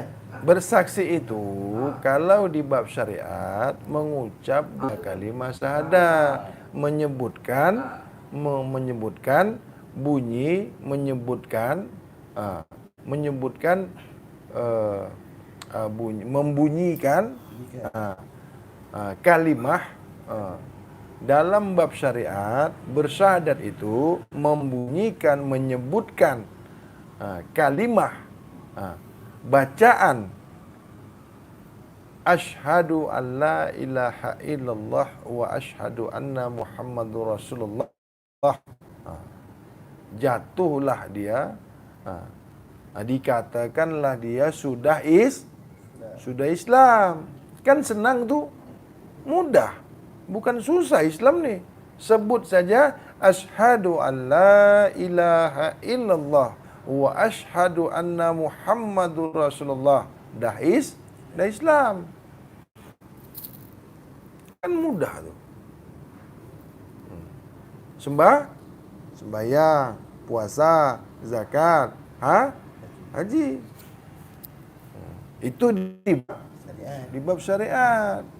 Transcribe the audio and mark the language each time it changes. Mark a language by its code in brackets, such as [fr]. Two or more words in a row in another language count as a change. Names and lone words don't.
[ms] Bersaksi itu kalau di bab syariat mengucap kalimah syahadah, menyebutkan bunyi, bunyi, membunyikan kalimah. Dalam bab syariat bersyahadat itu membunyikan, menyebutkan kalimah, bacaan [ar] أشهد أن لا إله إلا الله وأشهد أن محمدا رسول الله. [ms] Jatuhlah dia, dikatakanlah dia sudah Islam. Kan senang tu, mudah, bukan susah Islam ni. Sebut saja [ar] أشهد أن لا إله إلا الله وأشهد أن محمدا رسول الله. [ms] Dah Islam. Kan mudah tu. Sembahyang, puasa, zakat, haji. Itu di bab syariat.